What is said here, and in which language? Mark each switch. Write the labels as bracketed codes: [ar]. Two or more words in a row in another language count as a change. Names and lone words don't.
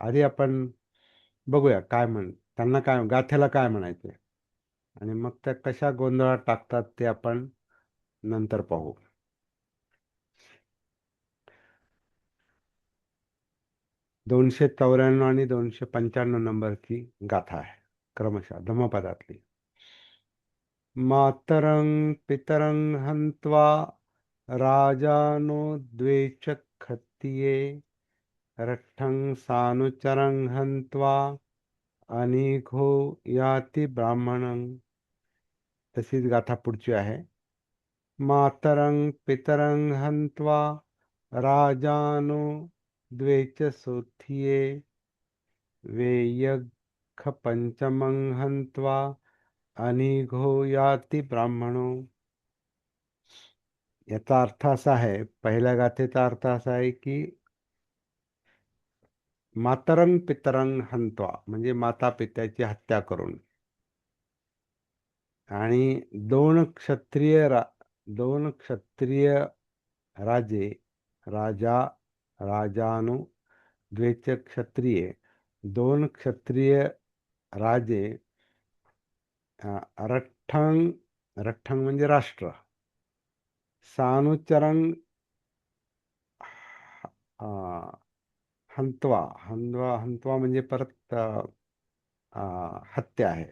[mr] आधी आपण बघूया त्यांना काय गाथेला काय म्हणायचे आणि मग त्या कशा गोंधळात टाकतात ते आपण नंतर पाहू. 294 आणि 295 नंबरची गाथा आहे, क्रमशः धम्मपदातली. [pi] मातरं पितरं हन्त्वा राजानो द्वे च क्षत्रिये रट्ठं सानुचरं हन्त्वा अनिघो याति ब्राह्मणं. [mr] तशीच गाथा पुढची आहे. [pi] मातरं पितरं हन्त्वा राजानो द्वे च सोत्थिये वेय्यख पंचमं हन्त्वा अनिघो याति ब्राह्मणो. [mr] याचा अर्थ असा आहे, पहिल्या गाथेचा अर्थ असा आहे की [pi] मातरं पितरं हन्त्वा [mr] म्हणजे माता पित्याची हत्या करून आणि दोन क्षत्रिय राजे [pi] राजानो द्वेच क्षत्रिय [mr] दोन क्षत्रिय राजे [pi] रठ्ठं रठ्ठं [mr] म्हणजे राष्ट्र [pi] सानुचरं हंत्वा हंत्वा हंत्वा [mr] म्हणजे परत हत्या आहे.